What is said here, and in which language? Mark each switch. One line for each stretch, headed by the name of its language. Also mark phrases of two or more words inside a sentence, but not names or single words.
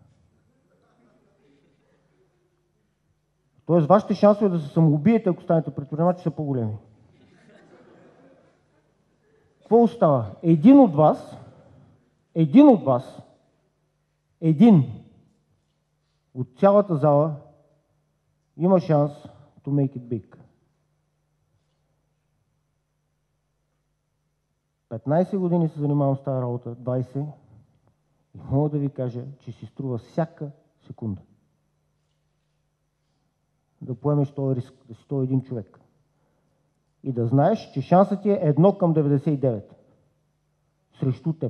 Bulgarian: Тоест, вашите шансове да се самоубиете, ако станете предприемачи, са по-големи. Какво остава? Един от вас, от цялата зала има шанс
English: to make it big.
Bulgarian: 15 години се занимавам с тази работа, 20, И мога да ви кажа, че си струва всяка секунда да поемеш този риск, да си този един човек. И да знаеш, че шансът ти е 1 към 99 срещу теб.